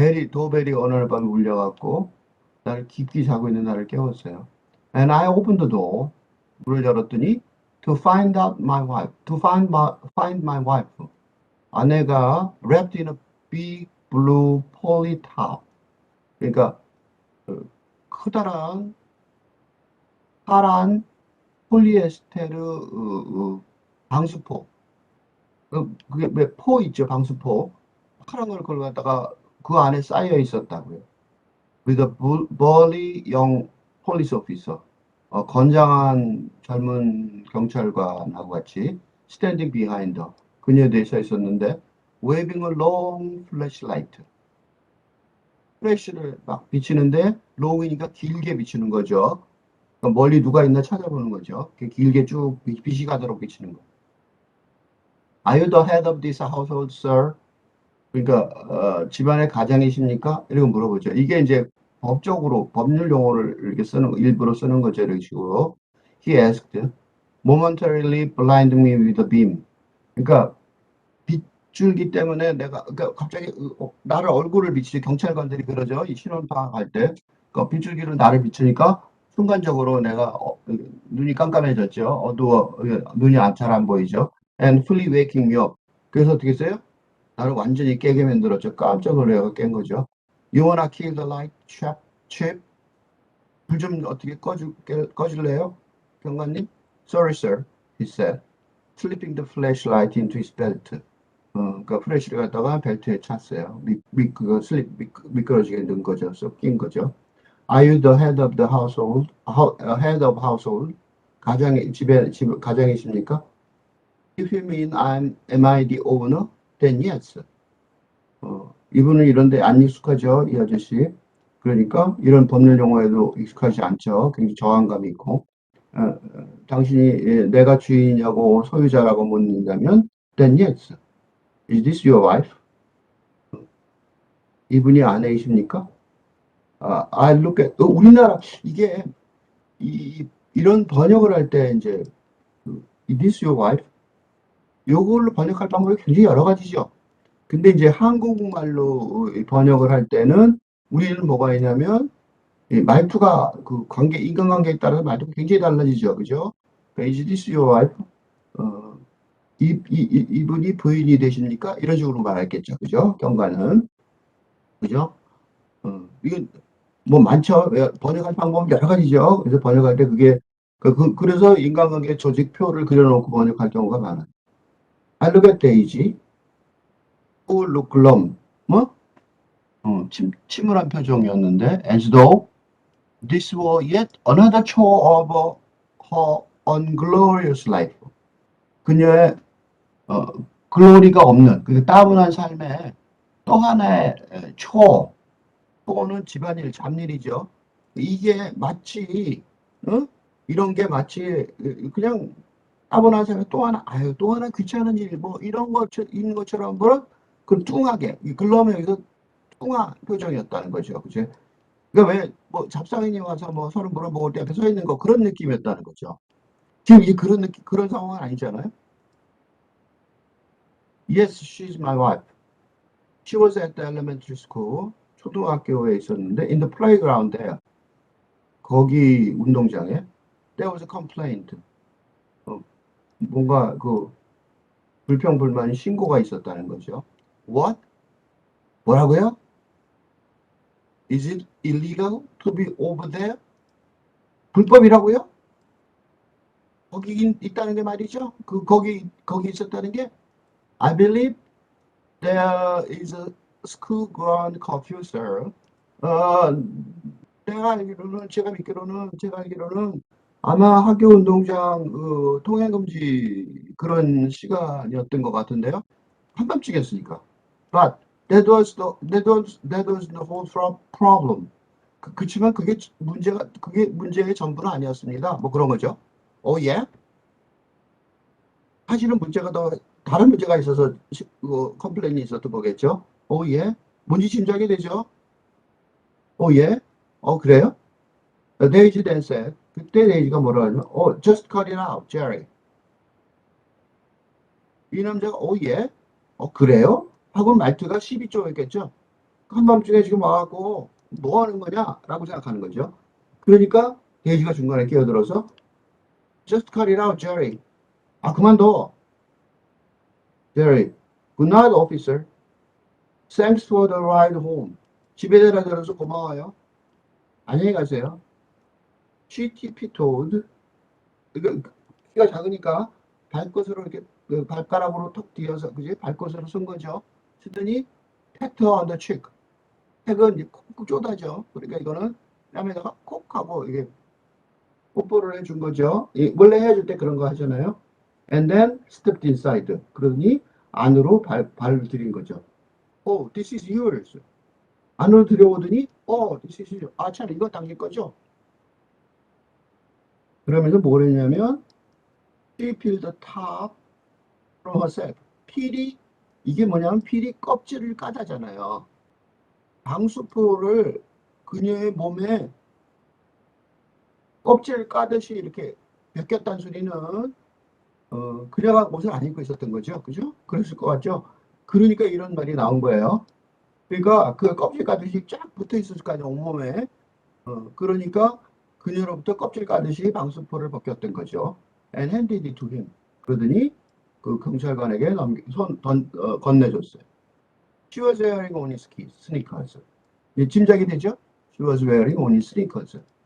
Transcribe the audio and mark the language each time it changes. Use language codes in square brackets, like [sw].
[ko] 도벨이 어느 날 밤에 울려갖고 나를 깊이 자고 있는 나를 깨웠어요. [en] And I opened the door. [ko] 문을 열었더니 [en] to find out my wife, find my wife. [ko] 아내가 [en] wrapped in a big blue poly top. [ko] 그러니까 커다란 파란 폴리에스테르 방수포. 그게 왜 포 있죠, 방수포. 파란 걸 걸고 갖다가 그 안에 쌓여 있었다고요. [en] with a burly young police officer. [ko] 건장한 젊은 경찰관하고 같이 [en] standing behind her. [ko] 그녀에 대해 서 있었는데 [en] waving a long flashlight. [ko] 플래시를 막 비치는데 long이니까 길게 비치는 거죠. 그러니까 멀리 누가 있나 찾아보는 거죠. 길게 쭉 빛이 가도록 비치는 거. [en] Are you the head of this household, sir? [ko] 그러니까 집안의 가장이십니까? 이렇게 물어보죠. 이게 이제 법적으로 법률 용어를 이렇게 쓰는 일부러 쓰는 거죠. 이런 식으로. [en] He asked, momentarily blinding me with a beam. [ko] 그러니까 빗줄기 때문에 내가 그러니까 갑자기 나를 얼굴을 비치죠. 경찰관들이 그러죠. 이 신원 파악할 때. 그러니까 빗줄기로 나를 비추니까 순간적으로 내가 눈이 깜깜해졌죠. 어두워 눈이 잘 안 보이죠. [en] And fully waking me up. [ko] 그래서 어떻게 했어요? 나를 완전히 깨게 만들었죠. 깜짝 놀래서 깬 거죠. [en] You wanna kill the light, chap? [ko] 불 좀 어떻게 꺼줄래요? 경관님? [en] Sorry, sir, he said, slipping the flashlight into his belt. [ko] 그러니까 플래시를 갖다가 벨트에 찼어요. 미끄러지게 넣은 거죠. 낀 거죠. [en] Are you the head of the household? Head of household? [ko] 집 가장이십니까? [en] If you mean am I the owner? Then yes. [ko] 이분은 이런데 안 익숙하죠, 이 아저씨. 그러니까 이런 법률 용어에도 익숙하지 않죠. 굉장히 저항감이 있고. 당신이 내가 주인이냐고 소유자라고 묻는다면, [en] then yes. Is this your wife? [ko] 이분이 아내이십니까? [en] I look at, [ko] 우리나라, 이게, 이런 번역을 할 때, 이제, [en] is this your wife? [ko] 요걸로 번역할 방법이 굉장히 여러 가지죠. 근데 이제 한국말로 번역을 할 때는 우리는 뭐가 있냐면 말투가 그 인간관계에 따라서 말투가 굉장히 달라지죠. 그죠? 그러니까 [en] is this your wife? [ko] 이분이 부인이 되십니까? 이런 식으로 말했겠죠. 그죠? 경관은. 그죠? 이건 뭐 많죠. 번역할 방법은 여러 가지죠. 그래서 번역할 때 그래서 인간관계 조직표를 그려놓고 번역할 경우가 많아요. [en] I look at Daisy, who look glum. [ko] 뭐? 침울한 표정이었는데, [en] as though this were yet another chore of her unglorious life. [ko] 그녀의 글로리가 없는, 그 따분한 삶의 또 하나의 초는 집안일, 잡일이죠. 이게 마치, 이런 게 마치 그냥 따분한 삶의 또 하나 귀찮은 일, 뭐 이런 있는 것처럼, 그 뚱하게, 글러면 여기서 뚱한 표정이었다는 거죠. 그죠? 그러니까 왜, 뭐, 잡상인이 와서 뭐 서로 물어보고 때 앞에 서 있는 거 그런 느낌이었다는 거죠. 지금 이제 그런 상황은 아니잖아요. [en] Yes, she's my wife. She was at the elementary school. [ko] 초등학교에 있었는데, [en] in the playground there. [ko] 거기 운동장에. [en] There was a complaint. [ko] 뭔가 불평불만 신고가 있었다는 거죠. [en] What? [ko] 뭐라고요? [en] Is it illegal to be over there? [ko] 불법이라고요? 거기 있다는 게 말이죠. 거기 있었다는 게 [en] I believe there is a school ground curfew, sir. [ko] 제가 알기로는 아마 학교 운동장 통행 금지 그런 시간이었던 것 같은데요. 한밤중이었으니까. [en] But that was the whole problem. [ko] 그치만 그게 문제의 전부는 아니었습니다. 뭐 그런 거죠. [en] Oh yeah? [ko] 사실은 다른 문제가 있어서 컴플레인이 있었던 거겠죠. 예? 뭔지 짐작이 되죠. 예? 그래요? [en] 데이지 then said, [ko] 그때 데이지가 뭐라 하냐면, [en] just cut it out, Jerry. [ko] 이 남자가 예? 그래요? 하고 말투가 12쪽이겠죠. 한밤중에 지금 와갖고 뭐 하는 거냐? 라고 생각하는 거죠. 그러니까 데이지가 중간에 끼어들어서 [en] Just cut it out, [ko] Jerry. 그만둬. [en] Jerry. Good night, officer. Thanks for the ride home. [ko] 집에 데려다 줘서 고마워요. 안녕히 가세요. [en] She tiptoed. [ko] 그러니까 키가 작으니까 발끝으로 이렇게 그 발가락으로 턱 뒤어서 그지? 발끝으로 쓴 거죠. 쓰더니 [en] pat her on the cheek. [ko] 택은 이제 콕 쪼다죠. 그러니까 이거는 뺨에다가 콕 하고 이게 뽀뽀를 해준 거죠. 원래 해줄 때 그런 거 하잖아요. [en] And then stepped inside. [ko] 그러더니 안으로 발을 들인 거죠. [en] This is yours. [ko] 안으로 들여오더니 [en] this is yours. [ko] 참 이거 당신 거죠. 그러면서 뭘 했냐면 [en] she peeled the top from herself. [ko] 필이 이게 뭐냐면 필이 껍질을 까다잖아요. 방수포를 그녀의 몸에 껍질을 까듯이 이렇게 벗겼다는 소리는 그녀가 옷을 안 입고 있었던 거죠. 그죠? 그랬을 것 같죠? 그러니까 이런 말이 나온 거예요. 그러니까 그 껍질 까듯이 쫙 붙어 있었을 거 아니에요, 온몸에. 그러니까 그녀로부터 껍질 까듯이 방수포를 벗겼던 거죠. [en] And handed it to him. [ko] 그러더니 그 경찰관에게 건네줬어요. [en] She was wearing only sneakers. [ko] 짐작이 되죠? [en] She was wearing only sneakers.